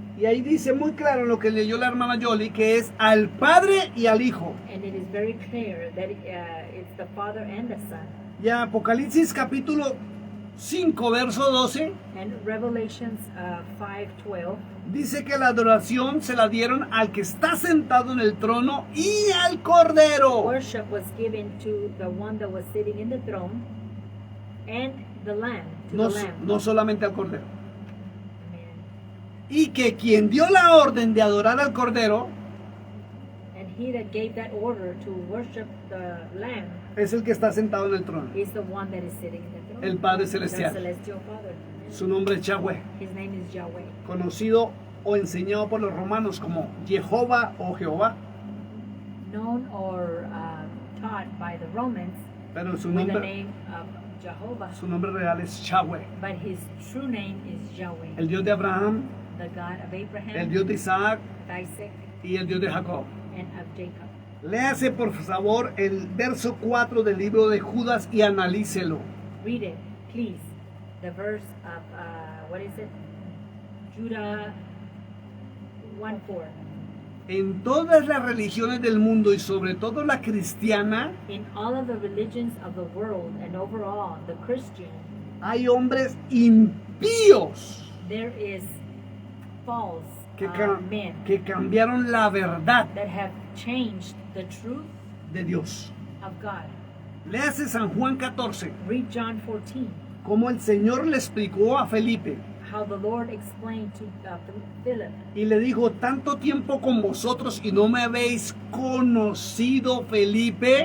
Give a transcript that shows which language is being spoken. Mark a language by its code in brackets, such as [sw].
[es] Y ahí dice muy claro lo que leyó la hermana Yoli, que es al Padre y al Hijo. [en] And it is very clear that it's the Father and the Son. [es] Ya Apocalipsis capítulo 5, verso 12, [en] And Revelations 5:12 [es] dice que la adoración se la dieron al que está sentado en el trono y al Cordero. [en] worship was given to the one that was sitting in the throne and the Lamb, to [es] No, [en] the Lamb. [es] no solamente al Cordero. [en] Amen. [es] Y que quien dio la orden de adorar al Cordero [en] And he that gave that order to worship the Lamb [es] es el que está sentado en el trono. [en] is the one that is sitting in the throne. [es] El Padre [en] The [es] Celestial. [en] celestial Father. [es] Su nombre es Yahweh, [en] His name is Yahweh. [es] conocido o enseñado por los romanos como Jehová o Jehová, [en] Known or taught by the Romans [es] pero su [en] with the [es] nombre, [en] name of Jehovah. [es] su nombre real es Yahweh, [en] But his true name is Yahweh. [es] el Dios de Abraham, [en] The God of Abraham, [es] el Dios de Isaac [en] Isaac, [es] y el Dios de Jacob. [en] and of Jacob. [es] Léase por favor el verso 4 del libro de Judas y analícelo. [en] Read it, please. The verse of, what is it? Judah 1:4. [es] En todas las religiones del mundo y sobre todo la cristiana, [en] In all of the religions of the world and overall the Christian, [es] hay hombres impíos [en] there is false [es] que, [en] men [es] que cambiaron la verdad [en] that have changed the truth [es] de Dios. [en] of God. [es] Léase San Juan 14, [en] Read John 14. [es] como el Señor le explicó a Felipe [en] How the Lord explained to Philip. [es] y le dijo, tanto tiempo con vosotros y no me habéis conocido, Felipe.